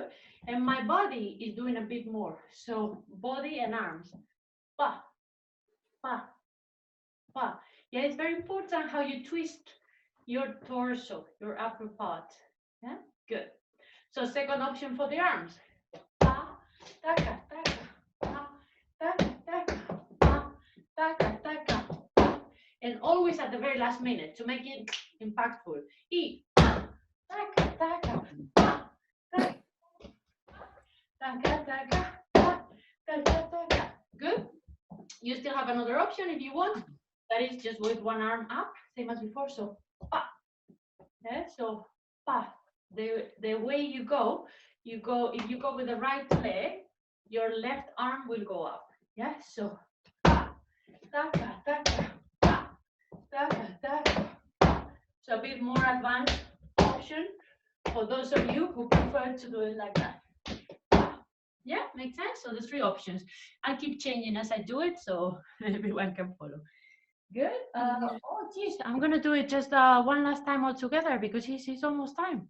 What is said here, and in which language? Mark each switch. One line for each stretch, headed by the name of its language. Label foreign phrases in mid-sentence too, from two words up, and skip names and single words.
English: And my body is doing a bit more. So body and arms. Pa, pa, pa. Yeah, it's very important how you twist your torso, your upper part. Yeah, good. So second option for the arms. Pa, taka, taka, pa, taka, taka, pa, taka, taka, pa. And always at the very last minute to make it impactful. E, taka, taka, pa, taka, taka, taka, pa, taka, taka. Good. You still have another option if you want. That is just with one arm up, same as before. So pa. Yeah, so pa. The way you go, if you go with the right leg, your left arm will go up. Yeah, so pa, taka, taka, pa, taka, taka, pa. So a bit more advanced option for those of you who prefer to do it like that. Yeah, makes sense. So there's 3 options. I'll keep changing as I do it so everyone can follow. Good. Oh, geez, I'm gonna do it just one last time all together because it's almost time.